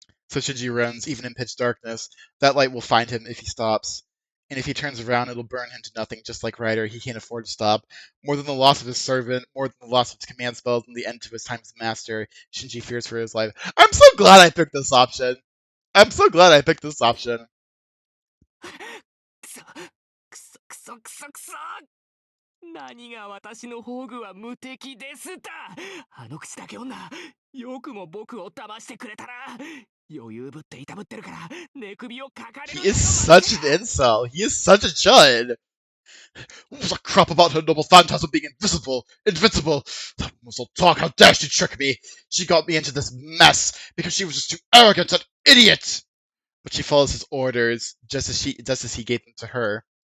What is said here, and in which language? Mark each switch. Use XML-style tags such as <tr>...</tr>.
<en>So Shinji runs, even in pitch darkness. That light will find him if he stops. And if he turns around, it'll burn him to nothing, just like Ryder. He can't afford to stop. More than the loss of his servant, more than the loss of his command spells, and the end to his time as master, Shinji fears for his life. I'm so glad I picked this option. I'm so glad I picked this option.</en> <ja>くそくそくそくそくそ何が私の宝具は無敵ですだ。あの口だけ女、よくも僕を騙してくれたな。余裕ぶっていたぶってるから寝首をかかれる。</ja> <en>He is such an incel. He is such a chud. What was a crap about her noble phantasm being invisible, invincible? That muzzle talk, how dare she trick me? She got me into this mess because she was just too arrogant and idiot. But she follows his orders just as he gave them to her.</en>